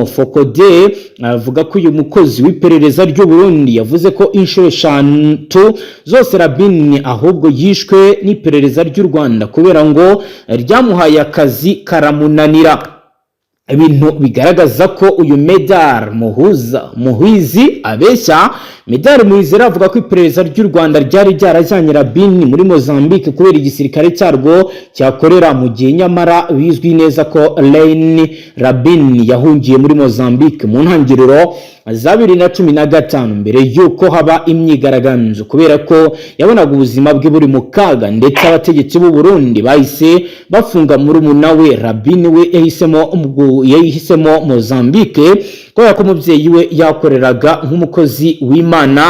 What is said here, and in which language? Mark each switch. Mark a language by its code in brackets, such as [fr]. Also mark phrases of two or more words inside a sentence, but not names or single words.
[rw] Focode avuga ko uyu mukozi w'iperereza ry'u Burundi yavuze ko inshuro 5 zose Rabin ahubwo yishwe n'iperereza ry'u Rwanda kubera ngo ryamuhaye akazi karamunanira. Ibintu bigaragaza ko uyu Medar Muhizi abeshya. Medar Muhizi avuga ko iperereza ry'u Rwanda ryari ryarajyanye Rabin muri Mozambique kubera igisirikare cyarwo cyakorera mu gihe nyamara bizwi neza ko Rabin yahungiye muri Mozambique mu ntangiriro za 2015 mbere yuko haba imyigaragambyo kubera ko yabonaga ubuzima bwe buri mu kaga ndetse abategetsi b'u Burundi bahise bafunga muri umunawe Rabin we yahisemo Mozambique kubera ko umubyeyi we yakoreraga nk'umukozi w'Imana.